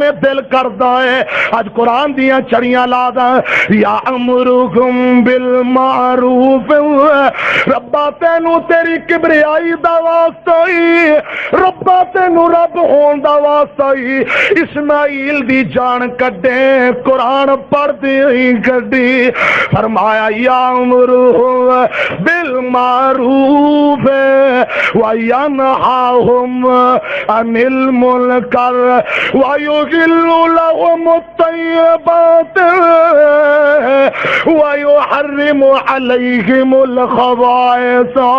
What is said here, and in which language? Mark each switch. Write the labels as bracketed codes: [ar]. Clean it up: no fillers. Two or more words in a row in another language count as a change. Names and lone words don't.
[pa] دل کردا ہے اج قرآن دیاں چڑیاں لا دا [ar] یامرہم بالمعروف [pa] ربا تینو تیری کبریائی دا واسطہ ہی ربا تینو رب ہون دا واسطہ ہی اسماعیل دی جان کڈے قرآن پڑھ دی کڈی فرمایا [ar] یامرہم بالمعروف وینہاہم عن المنکر ویحل لہم الطیبات ويحرم عليهم الخبائث